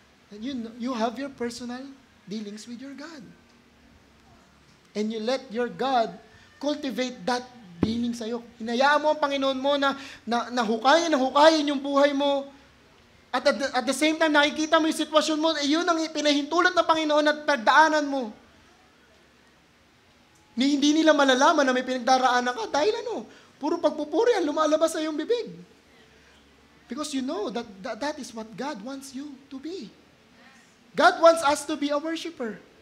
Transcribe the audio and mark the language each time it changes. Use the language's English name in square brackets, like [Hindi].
[English] And you have your personal dealings with your God. And you let your God cultivate that dealing [Filipino] sa'yo. Hinayaan mo ang Panginoon mo na hukayin yung buhay mo. [English] At the same time, [Filipino] nakikita mo yung sitwasyon mo, yun ang pinahintulot ng Panginoon at pagdaanan mo. Hindi nila malalaman na may pinagdaraanan ka dahil puro pagpupuri ang lumalabas sa iyong bibig. [English] Because you know that is what God wants you to be. God wants us to be a worshiper.